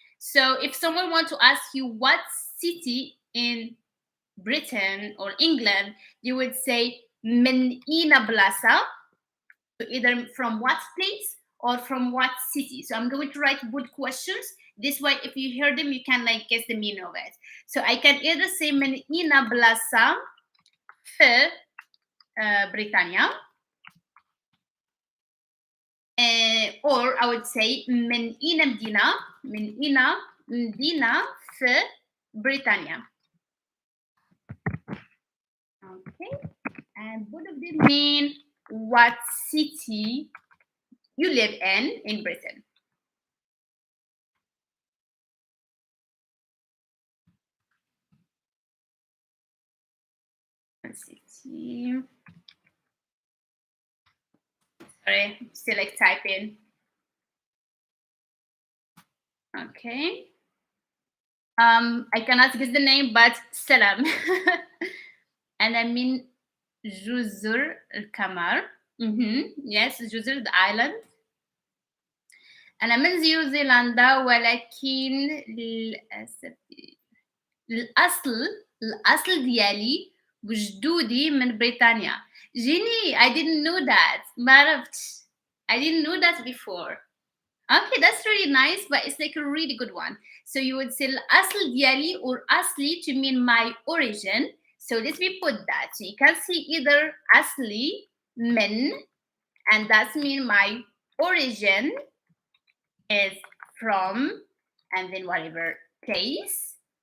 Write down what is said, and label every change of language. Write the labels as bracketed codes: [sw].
[en] So if someone wants to ask you what city in Britain or England, you would say [ar] من أين بلاصة. [en] So either from what place or from what city. So I'm going to write good questions. This way, if you hear them, you can like guess the meaning of it. So I can either say [ar] من أين بلاصة في بريطانيا, [en] or I would say [ar] من أين مدينة في بريطانيا. [en] Okay, and both of them mean what city you live in Britain. Let's see. Sorry, still like typing. Okay. I cannot guess the name, but Salam. And I mean Juzur al-Kamar. Yes, Juzur, the island. [ar] أنا من نيوزيلندا ولكن للأسف الأصل ديالي وجدودي من بريطانيا. [en] Jenny, I didn't know that. [ar] ما عرفتش. [en] I didn't know that before. Okay, that's really nice, but it's like a really good one. So you would say [ar] الأصل ديالي [en] or [ar] أصلي [en] to mean my origin. So let me put that. So you can see either [ar] أصلي من, [en] and that's mean my origin is from, and then whatever place.